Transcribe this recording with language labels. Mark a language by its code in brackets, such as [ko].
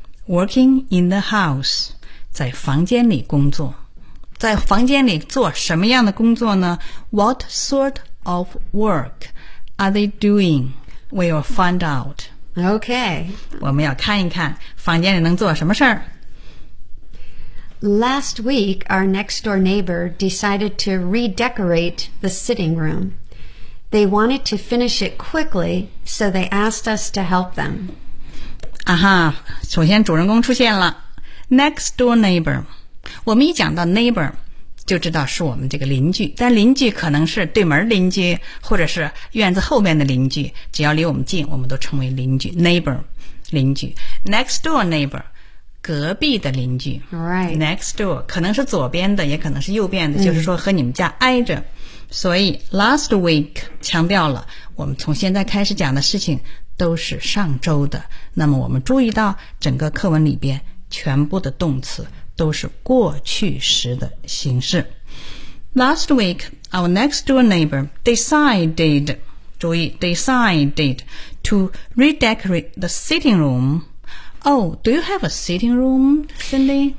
[en] Working in the house. [zh] 在房间里工作。在房间里做什么样的工作呢 [en] What sort of work? Are they doing? We'll find out. Okay. [zh] 我们要看一看房间里能做什么事儿。 [en] Last week, our next door neighbor decided to redecorate the sitting room. They wanted to finish it quickly, so they asked us to help them. [zh] 啊哈，首先主人公出现了。 Next door neighbor. 我们一讲到 neighbor,就知道是我们这个邻居但邻居可能是对门邻居或者是院子后面的邻居只要离我们近我们都称为邻居 neighbor 邻居 next door neighbor 隔壁的邻居、 [en] right. [zh] next door 可能是左边的也可能是右边的就是说和你们家挨着、mm. 所以 last week 强调了我们从现在开始讲的事情都是上周的那么我们注意到整个课文里边全部的动词都是过去时的形式。 [en] Last week, our next door neighbor decided, 注意 decided to redecorate the sitting room. Oh, do you have a sitting room, Cindy?